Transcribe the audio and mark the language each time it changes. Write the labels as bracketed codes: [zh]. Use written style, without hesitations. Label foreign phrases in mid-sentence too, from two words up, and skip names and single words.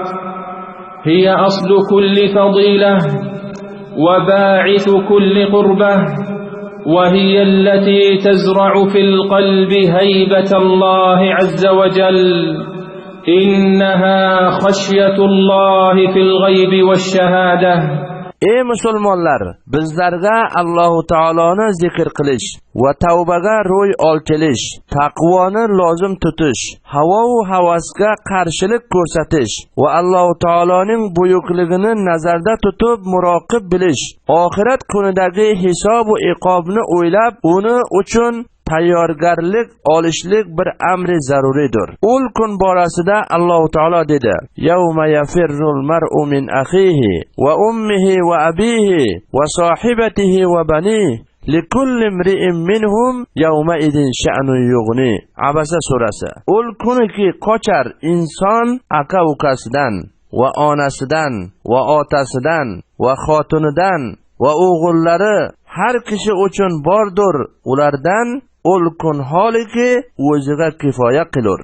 [ar] هي أصل كل فضيلة وباعث كل قربة، وهي التي تزرع في القلب هيبة الله عز وجل. إنها خشية الله في الغيب والشهادة. [uz] Ey musulmonlar, bizlarga Alloh taoloni zikr qilish va tavbaga ro'y oltilish, taqvoni lozim tutish, havo va havasga qarshilik ko'rsatish va Alloh taoloning buyukligini nazarda tutib muroqib bilish, oxirat kunidagi hisob va iqobni o'ylab, uni uchun tayyorgarlik olishlik bir amri zaruridir. Ul kun borasida Alloh taolo dedi: [ar] "يوم يفر المرء من أخيه وأمه وأبيه وصاحبته وبنيه لكل امرئ منهم يومئذ شأن يغنيه. [uz] Abasa surasi. Ul kuniki qochar inson aka ukasidan va onasidan va otasidan va xotinidan va o'g'illari har kishi uchun bordir. Ulardan ul kun holiki o'ziga kifoya qilur.